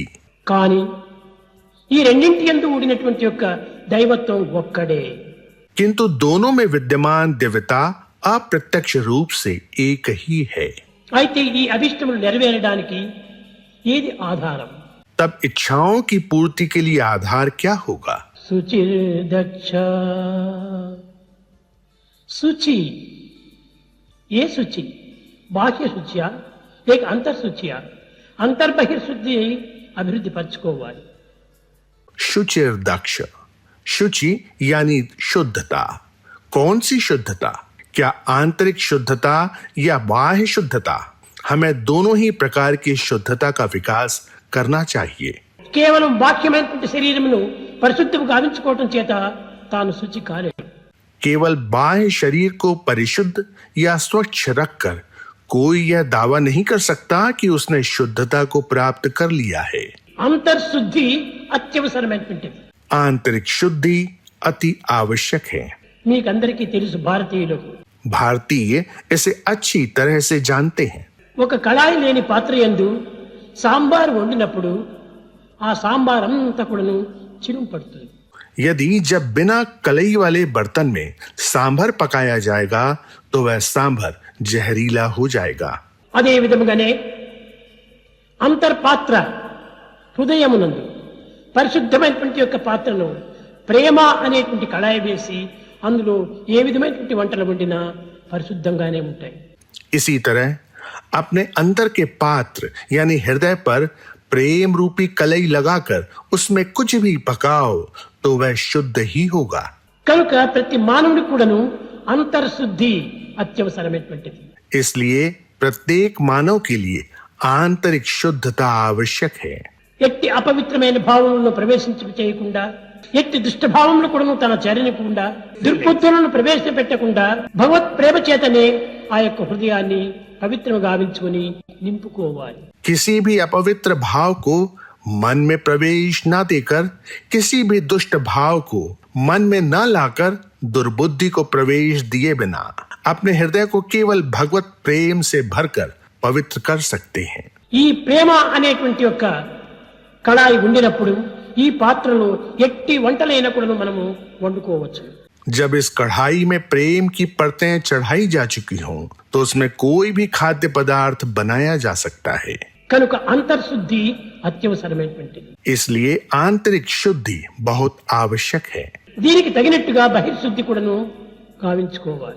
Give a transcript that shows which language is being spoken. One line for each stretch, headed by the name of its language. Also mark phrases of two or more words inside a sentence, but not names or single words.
Telugu: కానీ ఈ రెండింటి యందు ఊడినటువంటి యొక్క దైవత్వం ఒక్కడే.
Hindi: किंतु दोनों में विद्यमान दिव्यता अप्रत्यक्ष रूप से एक ही है.
Telugu: అయితే ఈ అభిష్టములు నెరవేరడానికి ఏది ఆధారం?
Hindi: तब इच्छाओं की पूर्ति के लिए आधार क्या होगा?
Telugu: శుచిర్దక్ష. శుచి, ఏ శుచి? బాహ్య శుచియా లేక అంతర్శుచియా? అంతర్బహిర్శుద్ధి అభివృద్ధి పరచుకోవాలి.
Sanskrit: शुचिर दक्ष.
Hindi: शुचि यानी शुद्धता. कौन सी शुद्धता? क्या आंतरिक शुद्धता या बाह्य शुद्धता? हमें दोनों ही प्रकार की शुद्धता का विकास करना चाहिए.
Telugu: కేవలం బాహ్యమైనటువంటి శరీరమును పరిశుద్ధము గావించుకోవటం చేత తాను శుచి కాలేడు.
Hindi: केवल बाह्य शरीर को परिशुद्ध या स्वच्छ रखकर कोई यह दावा नहीं कर सकता कि उसने शुद्धता को प्राप्त कर लिया है।
Telugu: అంతర్శుద్ధి అత్యవసరమైనటువంటిది.
Hindi: आंतरिक शुद्धि अति आवश्यक है।
Telugu: మీకందరికీ తెలుసు, భారతీయులకు
Hindi: भारतीय इसे अच्छी तरह से जानते हैं।
Telugu: ఒక కళాయి లేని పాత్ర యందు సాంబార్ వండినప్పుడు ఆ సాంబార్ అంతా కూడాను చిరుము పడుతుంది.
Hindi: यदि जब बिना कलई वाले बर्तन में सांभर पकाया जाएगा तो वह सांभर जहरीला हो जाएगा।
Telugu: అదే విధముగానే అంతర్పాత్ర హృదయమునందు పరిశుద్ధమైనటువంటి యొక్క పాత్రను ప్రేమ అనేటువంటి కళాయి వేసి అందులో ఏ విధమైనటువంటి వంటలు వండినా పరిశుద్ధంగానే ఉంటాయి.
Hindi: इसी तरह अपने अंतर के पात्र यानी हृदय पर प्रेम रूपी कलई लगाकर उसमें कुछ भी पकाओ तो वह शुद्ध ही होगा।
Telugu: కనుక ప్రతి మానవుడికి కూడాను అంతర్శుద్ధి అత్యవసరమైనటువంటిది.
Hindi: इसलिए प्रत्येक मानव के लिए आंतरिक शुद्धता आवश्यक है।
Telugu: ఎట్టి అపవిత్రమైన భావములను ప్రవేశించక చేయకుండా, ఎట్టి దుష్ట భావములు కూడా తన చేరనికుండా, దుర్బుద్ధులను ప్రవేశపెట్టకుండా భగవత్ ప్రేమ చేతనే ఆ యొక్క హృదయాన్ని పవిత్రంగా గావించుకొని నింపుకోవాలి.
Hindi: किसी भी अपवित्र भाव को मन में प्रवेश न देकर, किसी भी दुष्ट भाव को मन में न लाकर, दुर्बुद्धि को प्रवेश दिए बिना अपने हृदय को केवल भगवत प्रेम से भरकर पवित्र कर सकते हैं।
Telugu: ఈ ప్రేమ అనేటువంటి యొక్క కళాయి ఉండినప్పుడు ఈ పాత్రలో ఎట్టి వంటలైనా కూడా మనము వండుకోవచ్చు.
Hindi: जब इस कढ़ाई में प्रेम की परतें चढ़ाई जा चुकी हों तो उसमें कोई भी खाद्य पदार्थ बनाया जा सकता है।
Telugu: కనుక అంతర్శుద్ధి అత్యవసరమైనటువంటిది.
Hindi: इसलिए आंतरिक शुद्धि बहुत आवश्यक है।
Telugu: దీనికి తగినట్టుగా బహిర్శుద్ధి కూడాను గావించుకోవాలి.